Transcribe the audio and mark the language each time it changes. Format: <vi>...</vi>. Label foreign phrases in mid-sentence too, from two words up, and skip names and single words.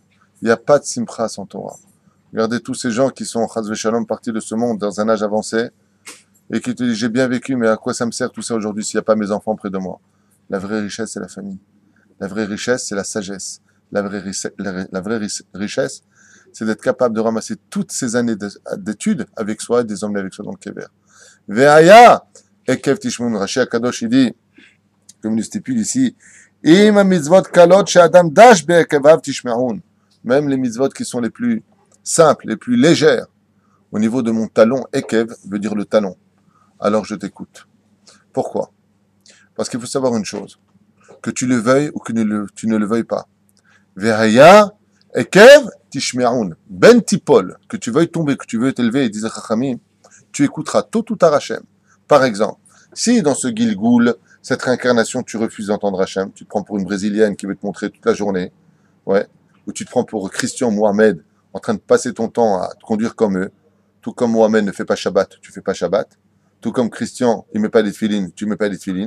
<fr>Il n'y a pas de simcha sans Torah. Regardez tous ces gens qui sont,</fr> <he>חס ושלום,</he> <fr>partis de ce monde dans un âge avancé, et qui te disent, j'ai bien vécu, mais à quoi ça me sert tout ça aujourd'hui s'il n'y a pas mes enfants près de moi? La vraie richesse, c'est la famille. La vraie richesse, c'est la sagesse. La vraie richesse, c'est d'être capable de ramasser toutes ces années d'études avec soi et de les emmener avec soi dans le Kever.</fr> <he>והיה, עקב תשמעון, רש"י הקדוש,</he> <fr>il dit, comme il stipule ici,</fr> <he>אם מצוות קלות שאדם דש בעקביו תשמעון.</he> <fr>Même les mitzvot qui sont les plus simples, les plus légères, au niveau de mon talon, ekev veut dire le talon. Alors je t'écoute. Pourquoi? Parce qu'il faut savoir une chose, que tu le veuilles ou que tu ne le veuilles pas.</fr> <he>והיה, עקב תשמעון. בין תיפול,</he> <fr>que tu veuilles tomber, que tu veuilles t'élever, et disent Chachamim, tu écouteras tôt ou tard Hachem. Par exemple, si dans ce Gilgoul, cette réincarnation, tu refuses d'entendre Hachem, tu te prends pour une Brésilienne qui veut te montrer toute la journée, ouais, ou tu te prends pour Christian Mohamed, en train de passer ton temps à te conduire comme eux, tout comme Mohamed ne fait pas Shabbat, tu fais pas Shabbat, tout comme Christian, il met pas les tefilines, tu mets pas les tefilines.</fr>